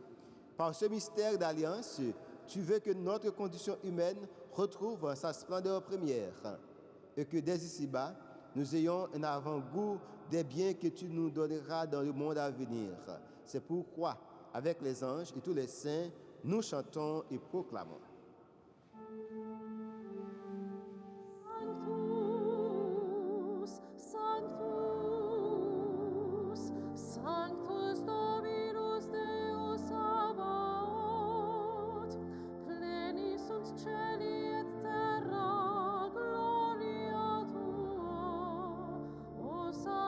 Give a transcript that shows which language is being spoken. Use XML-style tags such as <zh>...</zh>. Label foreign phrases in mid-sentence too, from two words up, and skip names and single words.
<fr>Par ce mystère d'alliance, tu veux que notre condition humaine retrouve sa splendeur première et que dès ici-bas, nous ayons un avant-goût des biens que tu nous donneras dans le monde à venir. C'est pourquoi, avec les anges et tous les saints, nous chantons et proclamons.</fr> <la>Sanctus, Sanctus Dominus Deus Sabaoth, plenis sunt celi et terra gloria tua.</la>